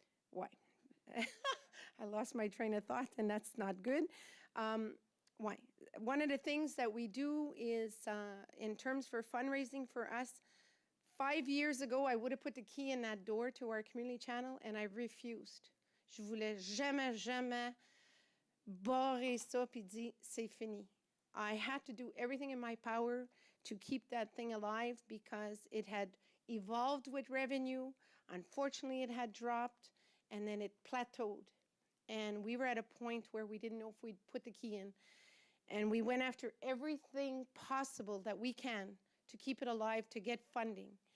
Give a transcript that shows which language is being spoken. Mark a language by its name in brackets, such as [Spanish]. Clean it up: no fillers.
[English] Why? I lost my train of thought, and that's not good. Why? One of the things that we do is, in terms for fundraising for us, 5 years ago, I would have put the key in that door to our community channel, and I refused. [French] Je voulais jamais barrer ça puis dire, c'est fini. [English] I had to do everything in my power to keep that thing alive because it had evolved with revenue. Unfortunately, it had dropped, and then it plateaued. And we were at a point where we didn't know if we'd put the key in. And we went after everything possible that we can to keep it alive, to get funding.